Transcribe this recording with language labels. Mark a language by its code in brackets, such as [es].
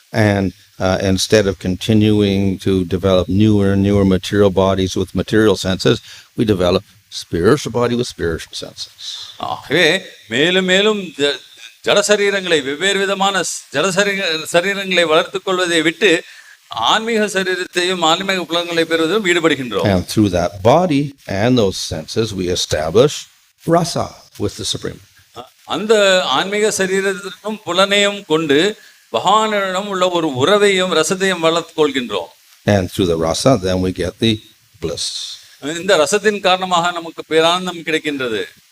[en] And instead of continuing to develop newer and newer material bodies with material senses, we develop spiritual body with spiritual senses. [ta] ஆகவே மேலும் மேலும் ஜடசரீரங்களை வெவ்வேறு விதமான ஜடசரீரங்களை வளர்த்துக் கொள்வதை விட்டு ஆன்மீக சரீரத்தையும் ஆன்மீக புலன்களை பெறுவதிலும் ஈடுபடுகின்றோம். [en] And through that body and those senses we establish rasa with the Supreme. [ta] அந்த ஆன்மீக சரீரத்திற்கும் புலனையும் கொண்டு பகவானிடம் உள்ள ஒரு உறவையும் ரசத்தையும் வளர்த்துக் கொள்கின்றோம். [en] And through the rasa then we get the bliss. [ta] இந்த ரசத்தின் காரணமாக நமக்கு பேரானந்தம் கிடைக்கின்றது.